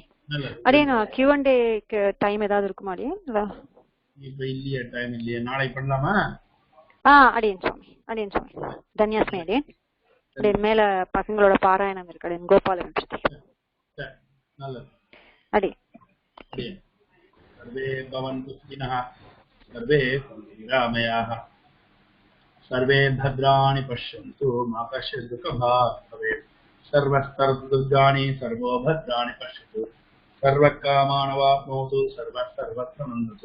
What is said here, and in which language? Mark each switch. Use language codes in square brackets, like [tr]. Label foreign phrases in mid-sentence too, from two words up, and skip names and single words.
[ta] அடியன் [en] Q&A time [ta] ஏதாவது இருக்குமா அடியன்? இப்ப இல்லையா? டைம் இல்லையா? நாளைக்கு பண்ணலாமா? அடியன் சுவாமி தன்யாஸ்மி அடியன். மேல பசங்களோட பாராயணம் இருக்கு அடியன். கோபாலன் நல்லது. அடியன். [sa] सर्वे भवन्तु सुखिनः, सर्वे सन्तु निरामयाः, सर्वे भद्राणि पश्यन्तु मा कश्चित् दुःखभाग् भवेत्, सर्वस्तरदुर्गाणि सर्वो भद्राणि पश्यतु, सर्वकामानवाप्नोतु, सर्वत्र नन्दतु.